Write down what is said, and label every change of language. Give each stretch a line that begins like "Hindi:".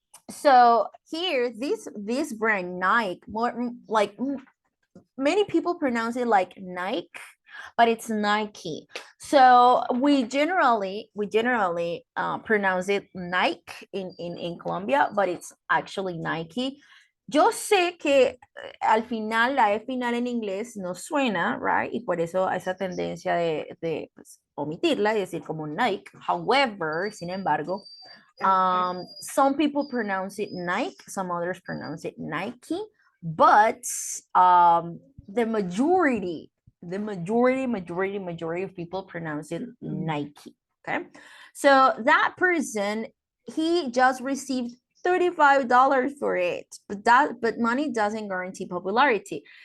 English: So here, this brand Nike, more like many people pronounce it like Nike, but it's Nike. So we generally pronounce it Nike in Colombia, but it's actually Nike.
Spanish: Yo sé que al final la E final en inglés no suena, right? Y por eso esa tendencia de pues, omitirla y decir como Nike.
English: However,
Spanish: sin embargo,
English: some people pronounce it Nike, some others pronounce it Nike, but the majority of people pronounce it Nike. Okay, so that person, he just received $35 for it, but money doesn't guarantee popularity.